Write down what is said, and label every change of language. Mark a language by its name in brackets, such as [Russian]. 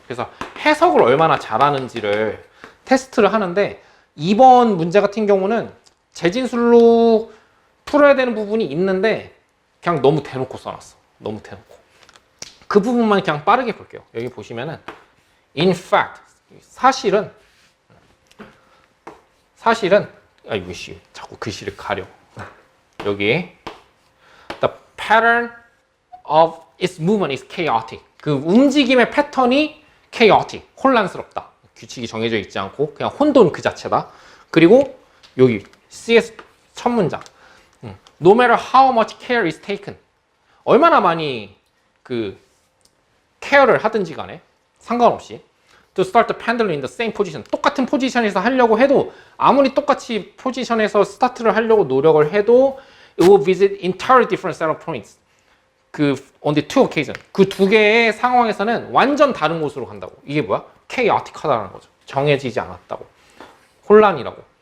[Korean] 그래서 해석을 얼마나 잘하는지를 테스트를 하는데 이번 문제 같은 경우는 재진술로 풀어야 되는 부분이 있는데 그냥 너무 대놓고 써놨어. 너무 대놓고. 그 부분만 그냥 빠르게 볼게요. 여기 보시면은 [English] in fact [Korean] 사실은 아이고 씨 자꾸 글씨를 가려. 여기 [English] the pattern of its movement is chaotic. [Korean] 그 움직임의 패턴이 chaotic, 혼란스럽다. 규칙이 정해져 있지 않고 그냥 혼돈 그 자체다. 그리고 여기 CS 첫 문장 [English] no matter how much care is taken. [Korean] 얼마나 많이 그 케어를 하든지 간에 상관없이 [English] to start the pendulum in the same position. [Korean] 똑같은 포지션에서 하려고 해도 아무리 똑같이 포지션에서 스타트를 하려고 노력을 해도 [English] it will visit entirely different set of points. [Korean] 그 [English] on the two occasions. [Korean] 그 두 개의 상황에서는 완전 다른 곳으로 간다고. 이게 뭐야? chaotic하다는 거죠. 정해지지 않았다고. 혼란이라고.